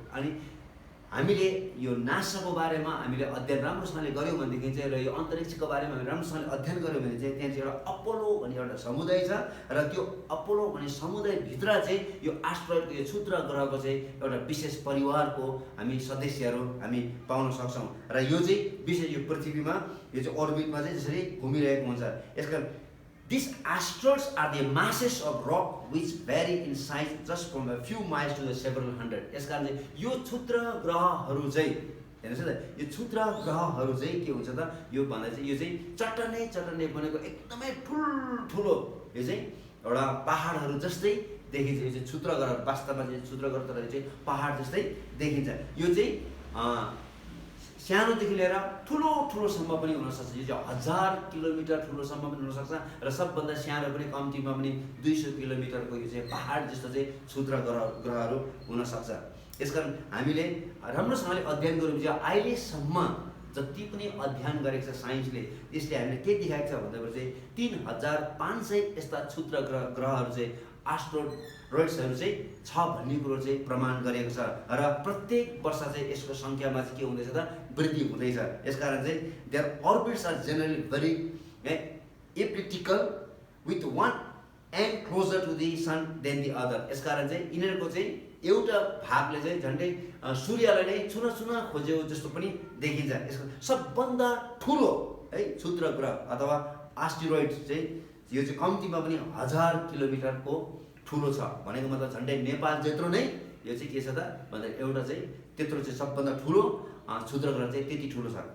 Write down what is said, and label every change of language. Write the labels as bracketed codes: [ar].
[ne] अनि हामीले यो नासाको बारेमा हामीले अध्ययन राम्रोसँगले गऱ्यौँ भनेदेखि चाहिँ र यो अन्तरिक्षको बारेमा हामीले राम्रोसँगले अध्ययन गऱ्यौँ भने चाहिँ त्यहाँ चाहिँ एउटा अपोलो भन्ने एउटा समुदाय छ र त्यो अपोलो भन्ने समुदायभित्र चाहिँ यो एस्ट्रोइडको यो क्षुद्र ग्रहको चाहिँ एउटा विशेष परिवारको हामी सदस्यहरू हामी पाउन सक्छौँ। र यो चाहिँ विशेष यो पृथ्वीमा यो चाहिँ अर्बिटमा चाहिँ जसरी घुमिरहेको हुन्छ। [en] यसका These asteroids are the masses of rock which vary in size just from a few miles to the several hundred। [ne] यसकारण चाहिँ यो क्षुद्र ग्रहहरू चाहिँ हेर्नुहोस् न, यो क्षुद्र ग्रहहरू चाहिँ के हुन्छ त, यो भन्दा चाहिँ यो चाहिँ चट्टानै बनेको एकदमै ठुल्ठुलो यो चाहिँ एउटा पहाडहरू जस्तै देखिन्छ। यो चाहिँ क्षुद्र ग्रह, वास्तवमा चाहिँ क्षुद्र ग्रह तर चाहिँ पहाड जस्तै देखिन्छ। यो चाहिँ सानोदेखि लिएर ठुलोसम्म पनि हुनसक्छ। यो चाहिँ 1000 किलोमिटर ठुलोसम्म पनि हुनसक्छ र सबभन्दा सानो पनि कम्तीमा पनि 200 किलोमिटरको यो चाहिँ पहाड जस्तो चाहिँ क्षुद्र ग्रहहरू हुनसक्छ। यसकारण हामीले राम्रोसँगले अध्ययन गऱ्यौँ चाहिँ अहिलेसम्म जति पनि अध्ययन गरेको छ साइन्सले, यसले हामीले के देखाएको छ भन्दाखेरि चाहिँ 3500 यस्ता क्षुद्र ग्रहहरू चाहिँ एस्ट्रोइड्सहरू चाहिँ छ भन्ने कुरो चाहिँ प्रमाण गरेको छ र प्रत्येक वर्ष चाहिँ यसको सङ्ख्यामा चाहिँ के हुँदैछ त वृद्धि हुँदैछ। यसकारण चाहिँ [en] Their orbits are generally very elliptical with one end closer to the sun than the other. [ne] यसकारण चाहिँ यिनीहरूको चाहिँ एउटा भागले चाहिँ झन्डै सूर्यलाई नै छुन खोजेको जस्तो पनि देखिन्छ। यसको सबभन्दा ठुलो है क्षुद्र ग्रह अथवा एस्टेरोइड चाहिँ यो चाहिँ कम्तीमा पनि 1000 किलोमिटरको ठुलो छ भनेको मतलब झन्डै नेपाल जत्रो नै यो चाहिँ के छ त भन्दा एउटा चाहिँ त्यत्रो चाहिँ सबभन्दा ठुलो क्षुद्र ग्रह चाहिँ त्यति ठुलो छ।